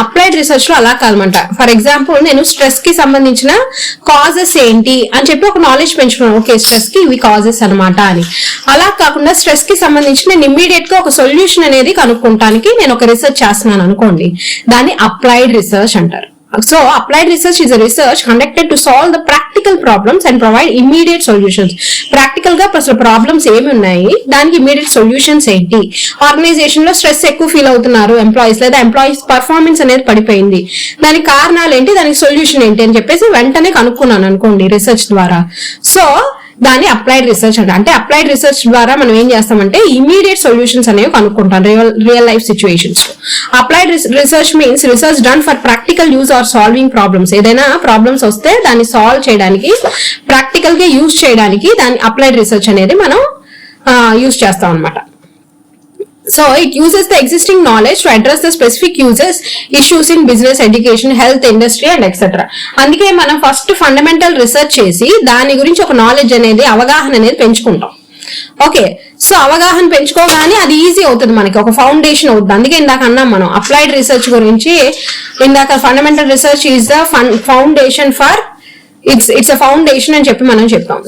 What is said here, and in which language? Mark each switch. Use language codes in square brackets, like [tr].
[te] Applied research లో అలా కాదనమాట. ఫర్ ఎగ్జాంపుల్ నేను స్ట్రెస్ కి సంబంధించిన కాజెస్ ఏంటి అని చెప్పి ఒక నాలెడ్జ్ పెంచుకున్నాను. ఓకే, స్ట్రెస్ కి ఇవి కాజెస్ అనమాట అని. అలా కాకుండా స్ట్రెస్ కి సంబంధించి నేను ఇమ్మీడియట్ గా ఒక సొల్యూషన్ అనేది కనుక్కోవడానికి నేను ఒక రీసెర్చ్ చేస్తున్నాను అనుకోండి, దాన్ని అప్లైడ్ రీసెర్చ్ అంటారు. [en] So, applied research is a research conducted to solve the practical problems and provide immediate solutions. [te] Practical గా అసలు ప్రాబ్లమ్స్ ఏమి ఉన్నాయి, దానికి ఇమీడియట్ సొల్యూషన్స్ ఏంటి, ఆర్గనైజేషన్ లో స్ట్రెస్ ఎక్కువ ఫీల్ అవుతున్నారు ఎంప్లాయీస్, లేదా ఎంప్లాయీస్ పర్ఫార్మెన్స్ అనేది పడిపోయింది, దానికి కారణాలు ఏంటి, దానికి సొల్యూషన్ ఏంటి అని చెప్పేసి వెంటనే కనుక్కున్నాను అనుకోండి రీసెర్చ్ ద్వారా. సో దాన్ని అప్లైడ్ రీసెర్చ్ అంటే అప్లైడ్ రీసెర్చ్ ద్వారా మనం ఏం చేస్తామంటే ఇమీడియట్ సొల్యూషన్స్ అనేవి కనుక్కుంటాం real life situations. [en] Applied research means research done for practical use or solving problems. [te] ఏదైనా ప్రాబ్లమ్స్ వస్తే దాన్ని సాల్వ్ చేయడానికి, ప్రాక్టికల్ గా యూజ్ చేయడానికి దాన్ని అప్లైడ్ రీసెర్చ్ అనేది మనం యూజ్ చేస్తాం అనమాట. [en] So it uses the existing knowledge to address the specific issues in business, education, health, industry and etc. [te] అందుకే మనం ఫస్ట్ ఫండమెంటల్ రీసెర్చ్ చేసి దాని గురించి ఒక నాలెడ్జ్ అనేది, అవగాహన అనేది పెంచుకుంటాం. ఓకే, సో అవగాహన పెంచుకోగానే అది ఈజీ అవుతుంది, మనకి ఒక ఫౌండేషన్ అవుతుంది. అందుకే ఇందాక అన్నాం మనం అప్లైడ్ రీసెర్చ్ గురించి. ఇందాక [en] fundamental research is the foundation for its a foundation [te] అని చెప్పి మనం చెప్తాం.